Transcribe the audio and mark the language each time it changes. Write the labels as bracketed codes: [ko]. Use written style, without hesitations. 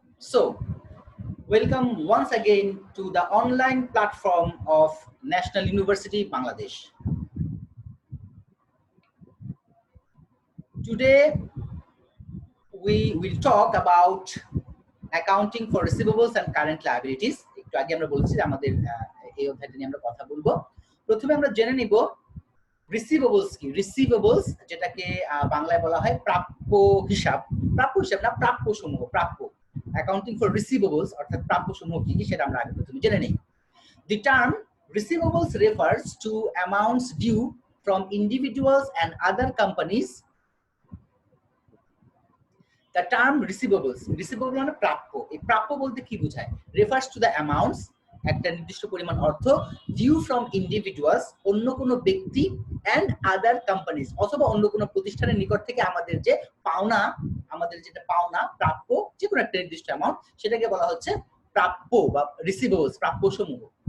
[en] So, welcome once again to the online platform of National University Bangladesh. Today we will talk about accounting for receivables and current liabilities. [bn] একটু আগে আমরা বলছি যে আমাদের এই অধ্যায়টা নিয়ে আমরা কথা বলবো। প্রথমে আমরা জেনে নিব রিসিভেবলস কি। রিসিভেবলস যেটাকে বাংলায় বলা হয় প্রাপ্য হিসাব। প্রাপ্য হিসাব না, প্রাপ্য সমূহ। প্রাপ্য, অ্যাকাউন্টিং ফর রিসিভেবলস অর্থাৎ প্রাপ্য সমূহ কি কি সেটা আমরা আগে প্রথমে জেনে নেই। [en] The term receivables refers to amounts due from individuals and other companies. The term receivables, receivable [bn] মানে প্রাপ্য। এই প্রাপ্য বলতে কি বোঝায়? [en] Refers to the amounts, [bn] একটা নির্দিষ্ট পরিমাণ অর্থ, [en] due from individuals, [bn] অন্য কোনো ব্যক্তি, [en] and other companies, [bn] অথবা অন্য কোনো প্রতিষ্ঠানের নিকট থেকে আমাদের যে পাওনা, আমাদের যেটা পাওনা প্রাপ্য যে কোনো একটা নির্দিষ্ট অ্যামাউন্ট, সেটাকে বলা হচ্ছে প্রাপ্য বা রিসিভেবলস, প্রাপ্য সমূহ।